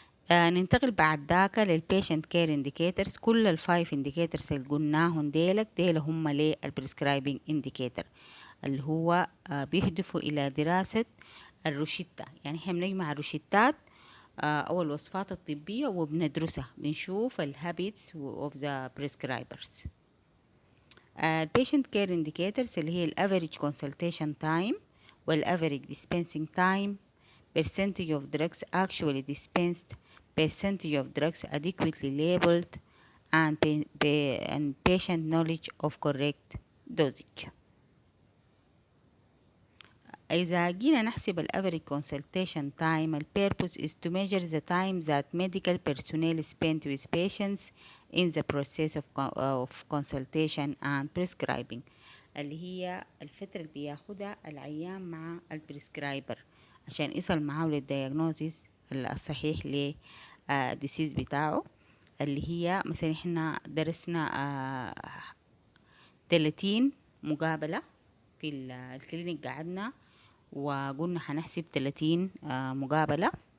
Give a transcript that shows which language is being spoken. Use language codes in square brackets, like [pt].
[ar] ننتقل بعد ذاك للبيشنت كير انديكيتورز. كل الفايف انديكيتورز اللي قلناهم ديل هم للبريسكرايبنج انديكيتور اللي هو بيهدفوا إلى دراسة الروشتة. يعني احنا بنجمع الروشتات أو الوصفات الطبية وبندرسها بنشوف الهابيتس [en] of the prescribers. [ar] البيشنت كير انديكيتورز اللي هي الافريج [en] consultation time والافريج dispensing time, percentage of drugs actually dispensed, percentage of drugs adequately labeled, and patient knowledge of correct dosage. [ar] إذا جينا نحسب ال [en] average consultation time, the purpose is to measure the time that medical personnel spend with patients in the process of consultation and prescribing [ar] اللي هي الفترة اللي بياخدها العيان مع البريسكرايبر عشان يصل معاه للدياغنوزيس الصحيح للديسيز بتاعه اللي هي مثلا احنا درسنا 30 مقابلة في الكلينيك قعدنا وقلنا هنحسب 30 مقابلة.